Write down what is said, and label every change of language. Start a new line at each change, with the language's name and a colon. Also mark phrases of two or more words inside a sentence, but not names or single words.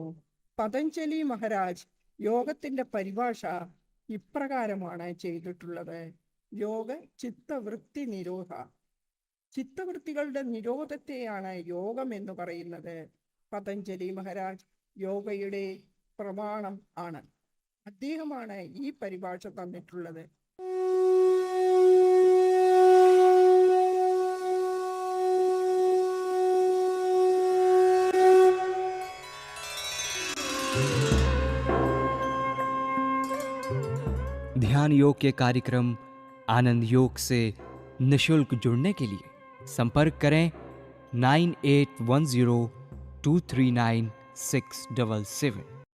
Malayalam: പതഞ്ജലി മഹാരാജ് യോഗത്തിന്റെ പരിഭാഷ ഇപ്രകാരമാണ് ചെയ്തിട്ടുള്ളത്:
Sanskrit: योग चित्तवृत्ति निरोध.
Malayalam: ചിത്തവൃത്തികളുടെ നിരോധത്തെയാണ് യോഗം എന്ന് പറയുന്നത്. പതഞ്ജലി മഹാരാജ് യോഗയുടെ പ്രമാണം ആണ്. അദ്ദേഹമാണ് ഈ പരിഭാഷ തന്നിട്ടുള്ളത്.
Hindi: ध्यान योग के कार्यक्रम आनंद योग से निशुल्क जुड़ने के लिए संपर्क करें 9810239677।